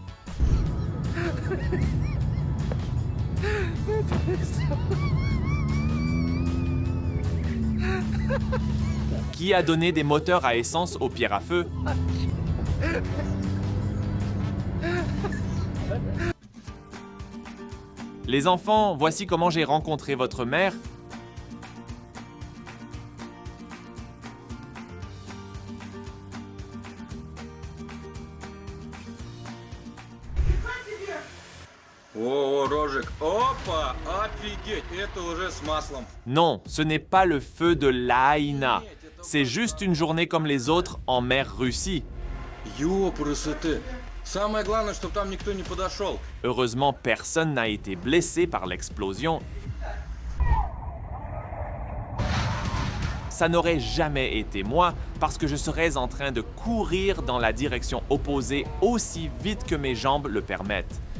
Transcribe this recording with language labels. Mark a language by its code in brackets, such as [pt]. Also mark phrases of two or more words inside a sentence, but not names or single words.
[fr] Qui a donné des moteurs à essence aux pierres à feu? Les enfants, voici comment j'ai rencontré votre mère. [ru] О, Рожик, опа, офигеть, это уже с маслом. [fr] Non, ce n'est pas le feu de l'Aïna. C'est juste une journée comme les autres en mer Russie. [ru] Ёпрст. Самое главное, чтобы там никто не подошел. [fr] Heureusement, personne n'a été blessé par l'explosion. Ça n'aurait jamais été moi parce que je serais en train de courir dans la direction opposée aussi vite que mes jambes le permettent.